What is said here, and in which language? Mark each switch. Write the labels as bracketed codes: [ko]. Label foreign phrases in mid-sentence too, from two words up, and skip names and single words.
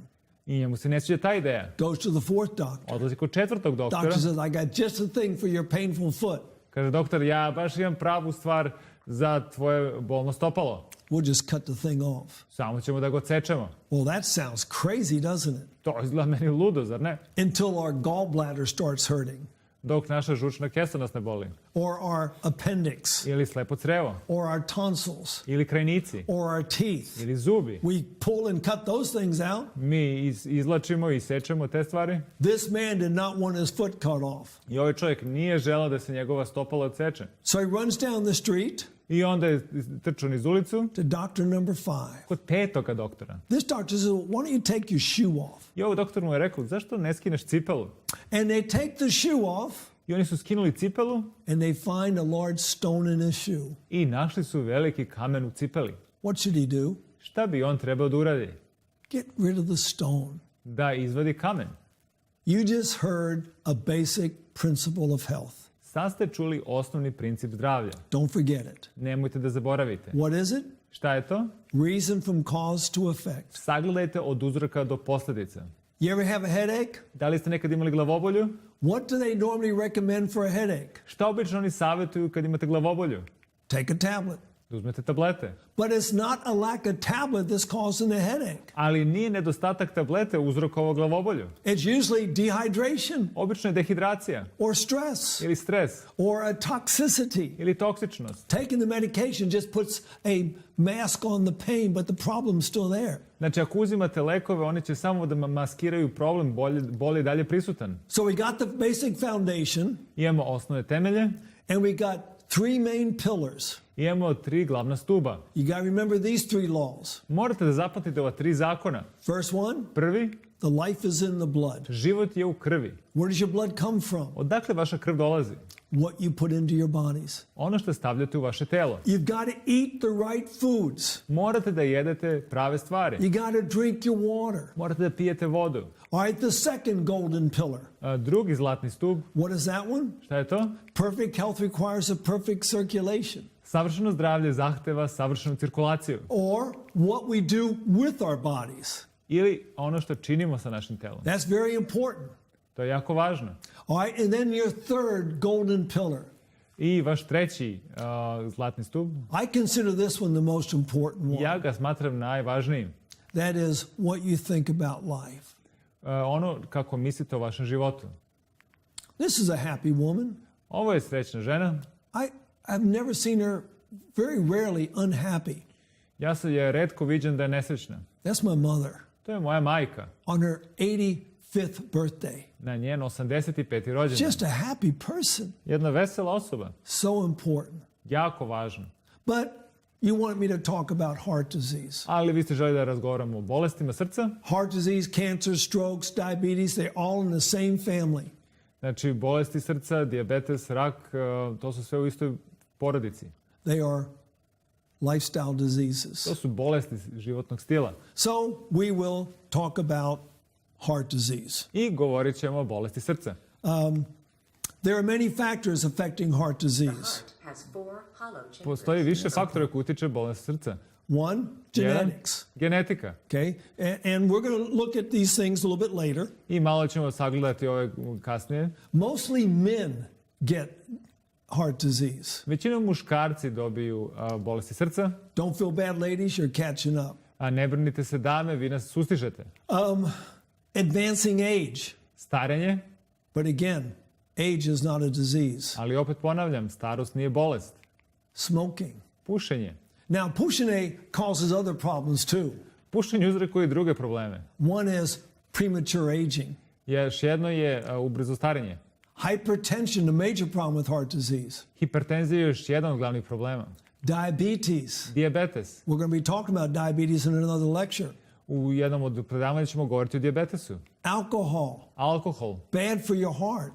[sr] I njemu se ne sviđa ta ideja. [en] Goes to the fourth doctor. [sr] Odlazi kod četvrtog doktora. [en] Doctor says, I got just the thing for your painful foot. [sr] Kaže, doktor, ja baš imam pravu stvar za tvoje bolno stopalo. [en] We'll just cut the thing off. [sr] Samo ćemo da ga odsečemo. [en] Well, that sounds crazy, doesn't it? [sr] To izgleda meni ludo, zar ne? [en] Until our gallbladder starts hurting. [sr] Dok naša žučna kesa nas ne boli. [en] Or our appendix. [sr] Ili slepo crevo. [en] Or our tonsils. [sr] Ili krajnici. [en] Or our teeth. [sr] Ili zubi. [en] We pull and cut those things out. [sr] Mi izlačimo i sečemo te stvari. [en] This man did not want his foot cut off. [sr] I ovaj čovjek nije želeo da se njegova stopala odseče. [en] So he runs down the street. [sr] I onda je trčao niz ulicu. [en] To doctor number 5. [sr] Kod petoga doktora. [en] This doctor says, why don't you take your shoe off? [sr] I ovaj doktor mu je rekao, zašto ne skineš cipelu? [en] And they take the shoe off. [sr] I oni su skinuli cipelu [en] and they find a large stone in his shoe. [sr] i našli su veliki kamen u cipeli. [en] What should he do? [sr] Šta bi on trebao da uradi? [en] Get rid of the stone. [sr] Da izvadi kamen. [en] You just heard a basic principle of health. [sr] Sad ste čuli osnovni princip zdravlja. [en] Don't forget it. [sr] Nemojte da zaboravite. [en] What is it? [sr] Šta je to? [en] Reason from cause to effect. [sr] Sagledajte od uzroka do posljedica. [en] You ever have a headache? [sr] Da li ste nekad imali glavobolju? [en] What do they normally recommend for a headache? [sr] Šta obično oni savjetuju kad imate glavobolju? [en] Take a tablet. [sr] Da uzmete tablete. [en] But it's not a lack of tablet that's causing the headache. [sr] Ali nije nedostatak tablete uzrokovao glavobolju. [en] It's usually dehydration [sr] Obično je dehidracija [en] or stress [sr] ili stres [en] or a toxicity. [sr] ili toksičnost. [en] Taking the medication just puts a mask on the pain, but the problem's still there. [sr] Znači, ako uzimate lekove, oni će samo da maskiraju problem, bol je dalje prisutan. [en] So we got the basic foundation, [sr] Imamo osnovne temelje, [en] and we got three main pillars. [sr] imamo 3 glavna stuba. [en] You got to remember these three laws. [sr] Morate da zapamtite ova 3 zakona. [en] First one, [sr] Prvi, [en] the life is in the blood. [sr] život je u krvi. [en] Where does your blood come from? [sr] Odakle vaša krv dolazi? [en] What you put into your bodies. [sr] Ono što stavljate u vaše telo. [en] You've got to eat the right foods. [sr] Morate da jedete prave stvari. [en] You got to drink your water. [sr] Morate da pijete vodu. [en] All right, the second golden pillar. [sr] Drugi zlatni stub, [en] What is that one? [sr] šta je to? [en] Perfect health requires a perfect circulation. [sr] Savršeno zdravlje zahteva savršenu cirkulaciju. [en] Or what we do with our bodies. [sr] Ili ono što činimo sa našim telom. [en] That's very important. [sr] To je jako važno. [en] All right, and then your third golden pillar. [sr] I vaš treći zlatni stub, [en] I consider this one the most important one. [sr] ja ga smatram najvažnijim. [en] That is what you think about life. [sr] Ono kako mislite o vašem životu. [en] This is a happy woman. [sr] Ovo je srećna žena. [en] I've never seen her very rarely unhappy. [sr] Ja se je retko viđen da je nesrećna. [en] That's my mother. [sr] To je moja majka. [en] On her 85th birthday. [sr] Na njen 85. rođendan. [en] Just a happy person. [sr] Jedna vesela osoba. [en] So important. [sr] Jako važno. [en] But you want me to talk about heart disease. [sr] Ali vi ste želi da razgovaramo o bolestima srca. [en] Heart disease, cancer, strokes, diabetes, they're all in the same family. [sr] Znači, bolesti srca, dijabetes, rak, to su sve u istoj porodici. [en] They are lifestyle diseases. [sr] To su bolesti životnog stila. [en] So we will talk about heart disease. [sr] I govorit ćemo o bolesti srca. [en] There are many factors affecting heart disease. [sr] Postoji više faktora koji utiče bolest srca. [en] One, genetics. [sr] Genetika. [en] Okay, and we're going to look at these things a little bit later. [sr] I malo ćemo sagledati ove kasnije. [en] Mostly men get heart disease. [sr] Većinom muškarci dobiju bolesti srca. [en] Don't feel bad, ladies, you're catching up. [sr] A ne brinite se dame, vi nas sustižete. [en] Advancing age. [sr] Starenje. [en] But again, age is not a disease. [sr] Ali opet ponavljam, starost nije bolest. [en] Smoking. [sr] Pušenje. [en] Now, pušenje causes other problems too. [sr] Pušenje uzrokuje i druge probleme. [en] One is premature aging. [sr] Još jedno je ubrzo starenje. [en] Hypertension, the major problem with heart disease. [sr] Hipertenzija je još jedan od glavnih problema. [en] Diabetes. [sr] Dijabetes. [en] We're going to be talking about diabetes in another lecture. [sr] U jednom od predavanja ćemo govoriti o dijabetesu. [en] Alcohol. [sr] Alkohol. [en] Bad for your heart.